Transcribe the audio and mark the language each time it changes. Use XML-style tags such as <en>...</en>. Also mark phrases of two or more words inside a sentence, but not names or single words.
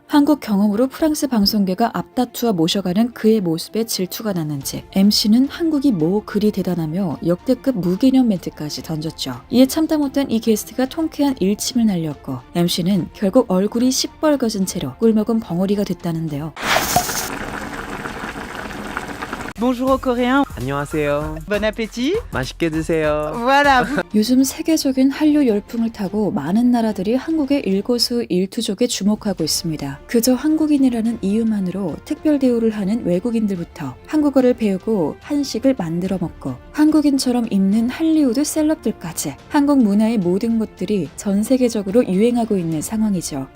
<ko>한국 경험으로 프랑스 방송계가 앞다투어 모셔가는 그의 모습에 질투가 났는지 MC는 한국이 뭐 그리 대단하며 역대급 무개념 멘트까지 던졌죠. 이에 참다 못한 이 게스트가 통쾌한 일침을 날렸고 MC는 결국 얼굴이 시뻘거진 채로 꿀먹은 벙어리가 됐다는데요.</ko> <fr>Bonjour aux Coréens,</fr> <ko>안녕하세요.</ko> <fr>bon appétit.</fr> <ko>맛있게 드세요.</ko> <fr>Voilà,</fr> <ko>요즘 세계적인 한류 열풍을 타고 많은 나라들이 한국의 일거수일투족에 주목하고 있습니다. 그저 한국인이라는 이유만으로 특별 대우를 하는 외국인들부터 한국어를 배우고 한식을 만들어 먹고 한국인처럼 입는 할리우드 셀럽들까지 한국 문화의 모든 것들이 전 세계적으로 유행하고 있는 상황이죠.</ko>